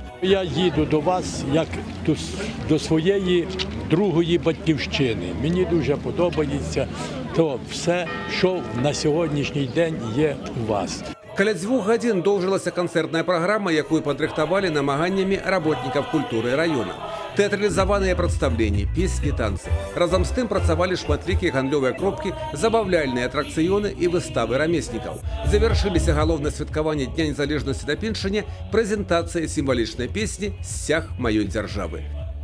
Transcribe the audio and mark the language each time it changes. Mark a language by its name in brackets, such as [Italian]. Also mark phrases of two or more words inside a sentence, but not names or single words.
[Ukrainian] Я їду до вас як до своєї другої батьківщини. Мені дуже подобається то все, що на сьогоднішній день є у вас. [Belarusian] Каля 2 гадзін доўжылася канцэртная праграма, якую падрыхтавалі намаганнямі работнікаў культуры раёна. Тэатралізаваныя прадстаўленні, песні, танцы. Разам з тым працавалі шматлікія гандлёвыя кропкі, забаўляльныя атракцыёны і выставы рамеснікаў. Завяршыліся галоўнае святкаванне Дня незалежнасці на Піншчыне прэзентацыя сімвалічнай песні «Сцяг маёй дзяржавы».